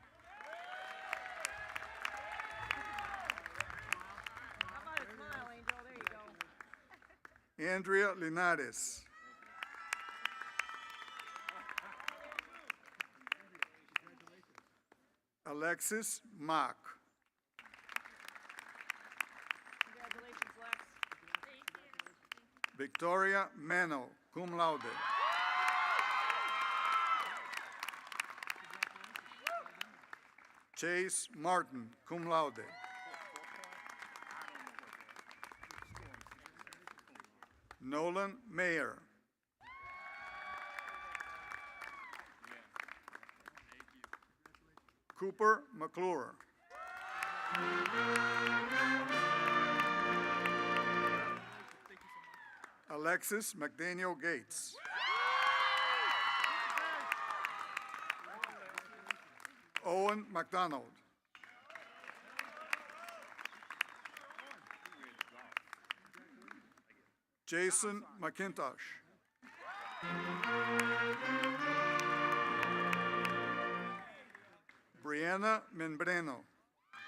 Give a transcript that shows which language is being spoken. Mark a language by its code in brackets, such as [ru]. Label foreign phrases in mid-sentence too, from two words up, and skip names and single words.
[en] How about a smile, Angel? There you go. Andrea Linares. Alexis Mock. Congratulations, Lex. Victoria Mano, [la] cum laude. [en] Chase Martin, [la] cum laude. [en] Nolan Mayer. Cooper McClure. Alexis McDaniel Gates. Owen McDonald. Jason McIntosh. Brianna Membreno.